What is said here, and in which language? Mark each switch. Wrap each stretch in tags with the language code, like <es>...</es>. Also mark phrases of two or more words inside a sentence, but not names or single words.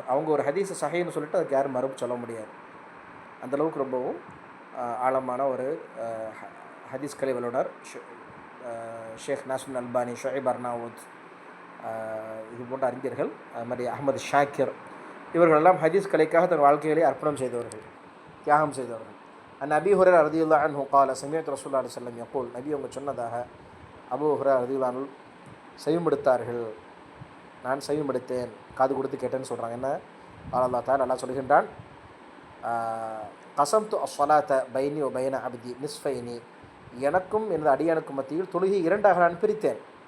<ta>அவங்க ஒரு ஹதீஸை சஹீன்னு சொல்லிட்டு அதுக்கு யாரும் மறுப்பு சொல்ல முடியாது. அந்தளவுக்கு ரொம்பவும் ஆழமான ஒரு ஹதீஸ் கலை வல்லுனர் ஷேக் நாசுல் அல்பானி, ஷுஐப் அர்னாவுத், இது போன்ற அறிஞர்கள், அது மாதிரி அஹ்மது ஷாக்கிர், இவர்களெல்லாம் ஹதீஸ் கலைக்காக தன் வாழ்க்கைகளை அர்ப்பணம் செய்தவர்கள், தியாகம் செய்தவர்கள்.</ta> <ar>أبي هريرة رضي الله عنه قال سمعت رسول الله صلى الله عليه وسلم يقول.</ar> <ta>நபி அவங்க சொன்னதாக அபூ ஹுரைரா</ta> <ar>رضي الله عنه</ar> <ta>செவிமடுத்தார்கள், நான் செவிமடுத்தேன், காது கொடுத்து கேட்டேன்னு சொல்கிறாங்க. என்ன</ta> <ar>الله تعالى</ar> <ta>அல்லாஹ் சொல்கின்றான்,</ta> <ar>قسمت الصلاة بيني و بين عبدي نصفين,</ar> <ta>எனக்கும் எனது அடியானுக்கும் மத்தியில் தொழுகை 2ஆக நான் பிரித்தேன்.</ta>